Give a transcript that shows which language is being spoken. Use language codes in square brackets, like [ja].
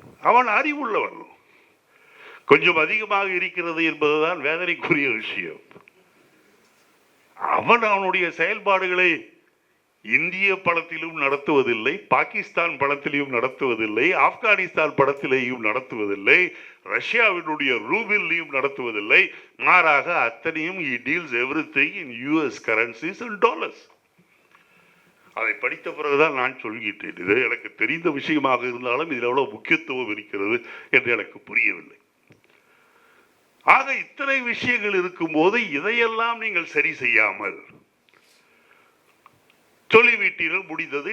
[ta] அவன் அறிவுள்ளவன் கொஞ்சம் அதிகமாக இருக்கிறது என்பதுதான் வேதனைக்குரிய விஷயம். அவனுடைய செயல்பாடுகளை இந்திய படத்திலும் நடத்துவதில்லை, பாகிஸ்தான் படத்திலும் நடத்துவதில்லை, ஆப்கானிஸ்தான் படத்திலேயும் நடத்துவதில்லை, ரஷ்யாவினுடைய ரூபிலையும் நடத்துவதில்லை. மாறாக அத்தனையும் [en] he deals everything in US currencies and dollars. [ta] அதை படித்த பிறகுதான் நான் சொல்கின்றேன். இது எனக்கு தெரிந்த விஷயமாக இருந்தாலும் இதில் எவ்வளவு முக்கியத்துவம் இருக்கிறது என்று எனக்கு புரியவில்லை. ஆக இத்தனை விஷயங்கள் இருக்கும்போது இதையெல்லாம் நீங்கள் சரி செய்யாமல் சொல்லிவிட்டீர்கள், முடிந்தது.